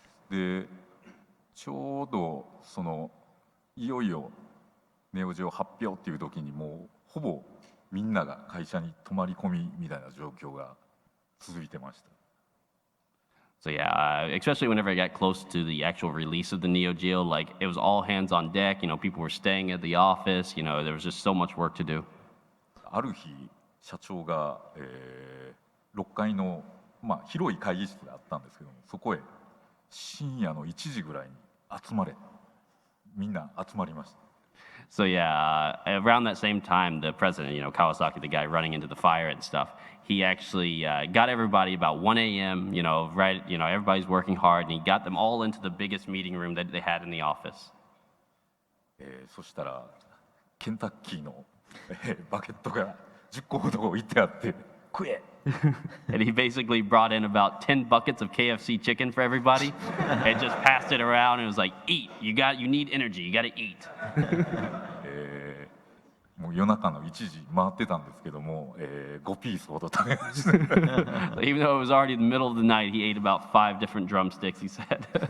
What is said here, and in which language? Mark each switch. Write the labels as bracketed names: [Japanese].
[Japanese] でちょうどいよいよネオジオ発表っていう時にもうほぼみんなが会社に泊まり込みみたいな状況が続いてました。 [English] So yeah, especially whenever it got close to the actual release of the Neo-Geo, like it was all hands on deck. People were staying at the office. There was just so much work to do. [Japanese] ある日社長が、6階の、広い会議室があったんですけども、そこへ深夜の1時ぐらいに集まれ、みんな集まりました。 [English] So yeah, around that same time, the president, Kawasaki, the guy running into the fire and stuff, he actually got everybody about 1 a.m., right, everybody's working hard, and he got them all into the biggest meeting room that they had in the office. [Japanese] そしたらケンタッキーの、バケットが10個ほど置いてあって食え [English] And he basically brought in about 10 buckets of KFC chicken for everybody and just passed it around and was like, eat, you need energy, you gotta eat. [Japanese] もう夜中の1時回ってたんですけども、5ピースほど食べました。 [English] Even though it was already the middle of the night, he ate about 5 different drumsticks, he said.